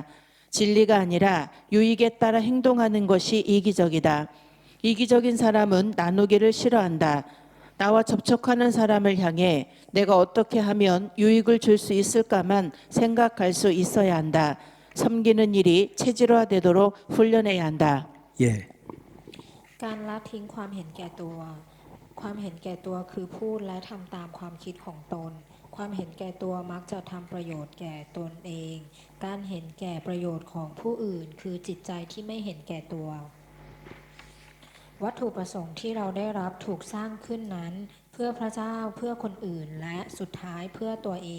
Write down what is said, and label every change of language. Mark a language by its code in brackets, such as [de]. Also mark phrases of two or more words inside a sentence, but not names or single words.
[ko] 진리가 아니라 유익에 따라 행동하는 것이 이기적이다. 이기적인 사람은 나누기를 싫어한다. 나와 접촉하는 사람을 향해 내가 어떻게 하면 유익을 줄 수 있을까만 생각할 수 있어야 한다. 섬기는 일이 체질화되도록 훈련해야 한다. 예. [th] การละทิ้งความเห็นแก่ตัว ความเห็นแก่ตัวคือพูดและทำตามความคิดของตน ความเห็นแก่ตัวมักจะทำประโยชน์แก่ตนเอง การเห็นแก่ประโยชน์ของผู้อื่น คือจิตใจที่ไม่เห็นแก่ตัว วัตถุประสงค์ที่เราได้รับถูกสร้างขึ้นนั้น เพื่อพระเจ้าเพื่อคนอื่นและสุดท้ายเพื่อตัวเอง